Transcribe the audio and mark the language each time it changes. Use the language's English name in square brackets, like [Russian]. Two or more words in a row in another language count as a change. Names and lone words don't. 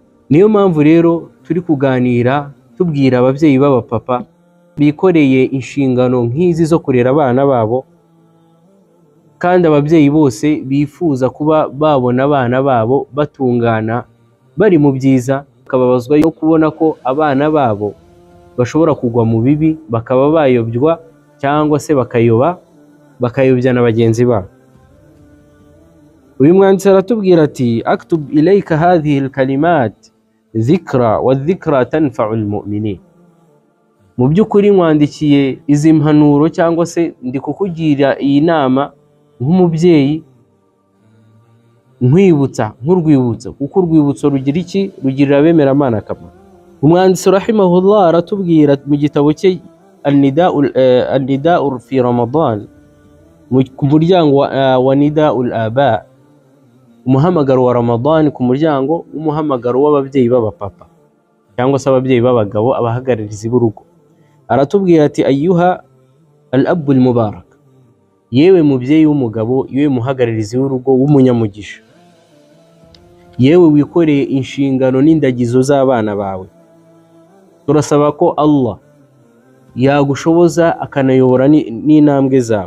[Kinyarwanda] Niyo mpamvu rero turi kuganira tubwira ababyeyi b'abapapa bikoreye inshingano nk'izi zo kurera abana babo, kandi ababyeyi bose bifuza kuba babona abana babo batungana bari mu byiza, bakababazwa no kubona ko abana babo bashobora kugwa mu bibi, bakaba bayobywa cyangwa se bakayobya na bagenzi babo. Uyu mwanditsi aratubwira ati: [Arabic] أكتب إليك هذه الكلمات ذكرى وذكرى تنفع المؤمنين. [Kinyarwanda] Mu by'ukuri nkwandikiye izi mpanuro cyangwa se ndi kukugira iyi nama nk'umubyeyi, nkwibutsa nk'urwibutso, kuko urwibutso rugira iki? Rugirira abemeramana akamaro. Umwanditsi rahimahullah aratubwira mu gitabo cye al-nida'u fi Ramadan, ku muryango wa [Arabic] نداء الأب, [Kinyarwanda] umuhamagaro wa Ramadan, ku muryango w'umuhamagaro w'ababyeyi b'abapapa cyangwa se ababyeyi b'abagabo, abahagararizi b'urugo. Aratubwira ati: [Arabic] أيها الأب المبارك, [Kinyarwanda] yewe mubyeyi w'umugabo, yewe muhagararizi w'urugo w'umunyamugisha, yewe wikoreye inshingano n'indagizo z'abana bawe. Turasaba ko Allah yagushoboza akanayobora n'intambwe zawe.